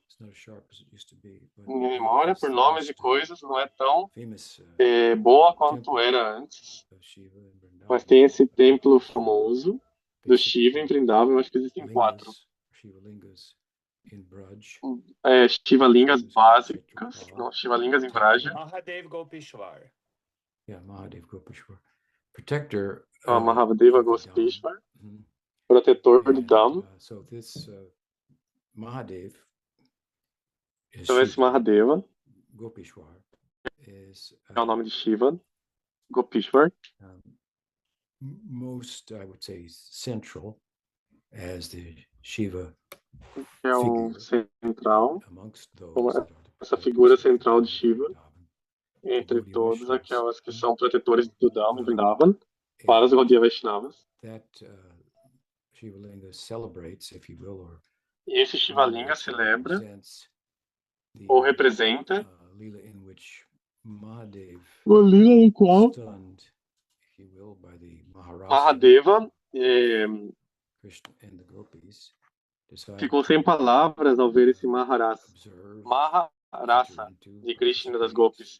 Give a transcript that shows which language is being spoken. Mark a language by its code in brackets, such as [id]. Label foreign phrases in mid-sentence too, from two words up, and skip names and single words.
[pt] Minha memória por nomes e coisas não é tão boa quanto era antes. Mas tem esse templo famoso do Shiva em Vrindavan, eu acho que existem 4. Shivalingas básicas, não, Shivalingas em Vraja. Mahadev Gopishwar. Mahadev Gopishwar. Protector. Mahadeva Gopishwar. Protetor do Dham. Mahadev. Então esse Mahadeva Gopishwar é o nome de Shiva. Gopishwar. [en] Most, I would say, central as the Shiva. [pt] É o central, como essa figura central de Shiva, entre todas aquelas que são protetores do Dham e Vrindavan, para os Gaudiya Vaishnavas. E esse Shivalinga celebra ou representa uma lila em qual Mahadeva ficou sem palavras ao ver esse Maharasa de Krishna das Gopis.